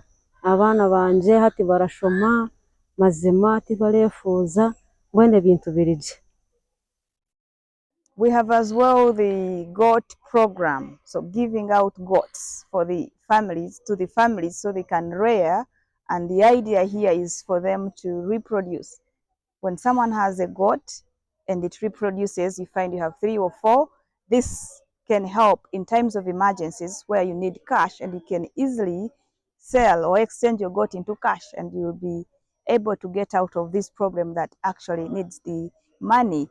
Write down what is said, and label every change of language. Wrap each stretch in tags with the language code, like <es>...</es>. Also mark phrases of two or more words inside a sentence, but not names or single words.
<nyn>Abaana bangye hati barashoma mazima tibareefuuza, mbwenu ebintu birigye.</nyn> <en>We have as well the goat program, so giving out goats for the families, to the families, so they can rear, and the idea here is for them to reproduce. When someone has a goat and it reproduces, you find you have 3 or 4, this can help in times of emergencies where you need cash, and you can easily sell or exchange your goat into cash, and you will be able to get out of this problem that actually needs the money.</en>